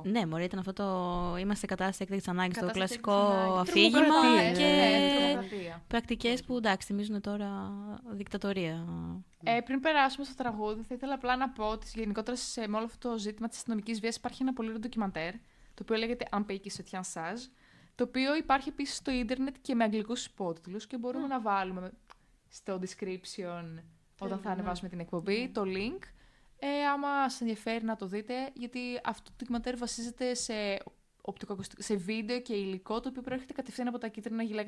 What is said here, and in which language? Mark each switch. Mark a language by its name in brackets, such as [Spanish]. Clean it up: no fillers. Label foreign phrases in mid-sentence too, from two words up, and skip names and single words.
[Greek] Ναι, μωρέ, ήταν αυτό το. Είμαστε σε κατάσταση έκτακτης ανάγκης, το κλασικό αφήγημα και πρακτικές που εντάξει, θυμίζουν τώρα δικτατορία. Πριν περάσουμε στο τραγούδι, θα ήθελα απλά να πω ότι γενικότερα με όλο αυτό το ζήτημα της αστυνομικής βίας υπάρχει ένα πολύ ωραίο ντοκιμαντέρ, το οποίο λέγεται Un pays qui se tient sage, το οποίο υπάρχει επίσης στο ίντερνετ και με αγγλικούς υπότιτλους και μπορούμε να βάλουμε στο description όταν θα ανεβάσουμε την εκπομπή το link. Άμα σας ενδιαφέρει να το δείτε, γιατί αυτό το ντοκιμαντέρ βασίζεται σε βίντεο και υλικό το οποίο προέρχεται κατευθείαν από τα κίτρινα γυλάκια.